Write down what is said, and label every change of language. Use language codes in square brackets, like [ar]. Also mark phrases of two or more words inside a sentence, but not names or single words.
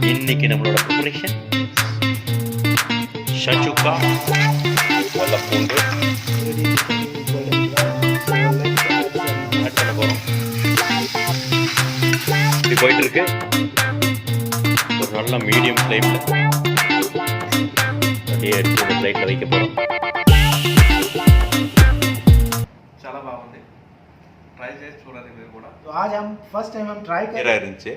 [ta] இன்னைக்கு நம்மளோட ப்ரிப்பரேஷன் ஷச்சுக்கா வெள்ளை பூண்டு ஆட் பண்ண போகிறோம். இப்படி போயிட்டு இருக்கு. ஒரு நல்ல மீடியம் ஃப்ளேமில் அப்படியே எடுத்து இந்த பிளேட்டில் வைக்க போகிறோம். [te] చాలా బాగుంది, ట్రై చేసి చూడండి మీరు కూడా. [hi] आज हम फर्स्ट टाइम हम ट्राई कर [ta] நேராக இருந்துச்சு.